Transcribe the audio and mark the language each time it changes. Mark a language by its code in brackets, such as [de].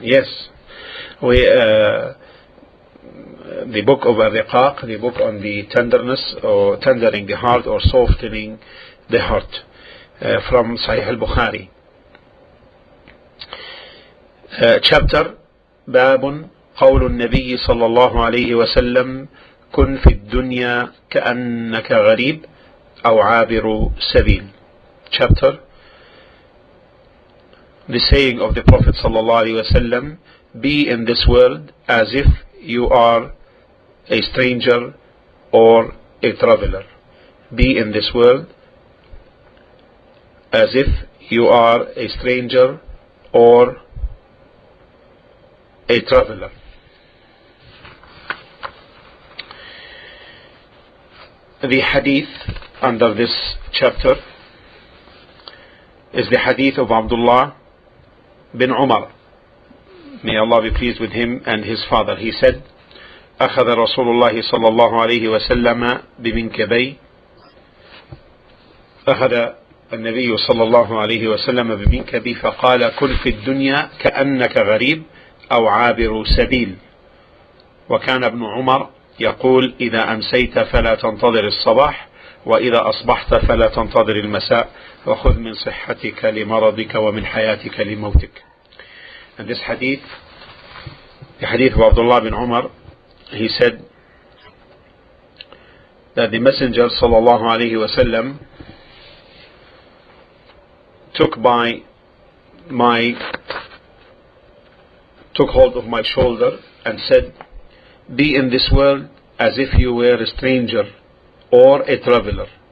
[en] Yes, the book of Ar-Riqaq, the book on the tenderness or tendering the heart or softening the heart, from Sahih Al-Bukhari. Chapter [ar] باب قول النبي صلى الله عليه وسلم كن في الدنيا كأنك غريب أو عابر سبيل. [en] Chapter, the saying of the Prophet صلى الله عليه وسلم, be in this world as if you are a stranger or a traveler. Be in this world as if you are a stranger or a traveler. The hadith under this chapter is the hadith of Abdullah bin Umar. May Allah be pleased with him and his father. He said, [ar] أخذ رسول الله صلى الله عليه وسلم بمنكبي أخذ النبي صلى الله عليه وسلم بمنكبي فقال كن في الدنيا كأنك غريب أو عابر سبيل. وكان ابن عمر يقول إذا أمسيت فلا تنتظر الصباح وإذا أصبحت فلا تنتظر المساء وخذ من صحتك لمرضك ومن حياتك لموتك. [en] And this hadith, the hadith of Abdullah bin Umar, he said that the Messenger sallallahu alayhi wasallam took hold of my shoulder and said, be in this world as if you were a stranger or a traveler.